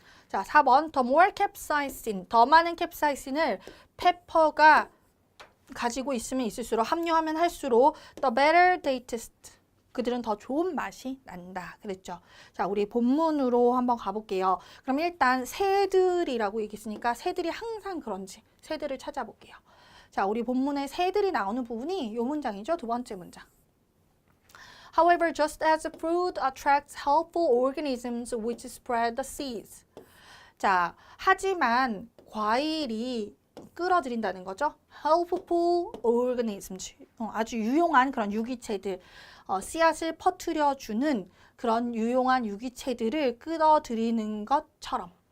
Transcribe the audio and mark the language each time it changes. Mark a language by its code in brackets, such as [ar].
[ko] 자, 4번 [en] the more capsaicin, [ko] 더 많은 캡사이신을 페퍼가 가지고 있으면 있을수록 함유하면 할수록 [en] the better they taste. [ko] 그들은 더 좋은 맛이 난다. 그랬죠. 자, 우리 본문으로 한번 가볼게요. 그럼 일단 새들이라고 얘기했으니까 새들이 항상 그런지 새들을 찾아볼게요. 자, 우리 본문에 새들이 나오는 부분이 이 문장이죠. 두 번째 문장. [en] However, just as fruit attracts helpful organisms which spread the seeds. [ko] 자, 하지만 과일이 끌어들인다는 거죠. helpful organisms. 아주 유용한 그런 유기체들, 씨앗을 퍼뜨려주는 그런 유용한 유기체들을 끌어들이는 것처럼.